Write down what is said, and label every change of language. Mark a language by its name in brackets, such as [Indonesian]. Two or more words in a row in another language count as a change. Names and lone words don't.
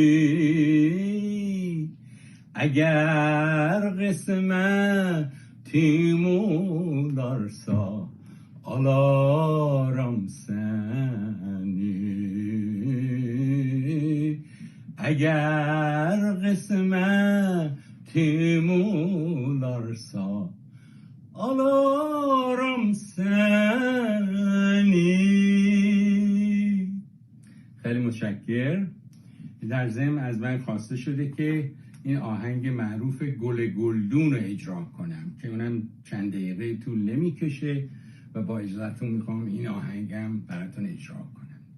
[Azerbaijani] Eğer kısmetim olarsa alaram seni. Eğer kısmetim olarsa alaram seni. [Persian] خیلی متشکر. در ضمن از من خواسته شده که این آهنگ معروف گل گلدون رو اجرا کنم که اونم چند دقیقه طول نمیکشه و با اجازهتون میخوام این آهنگم براتون اجرا کنم.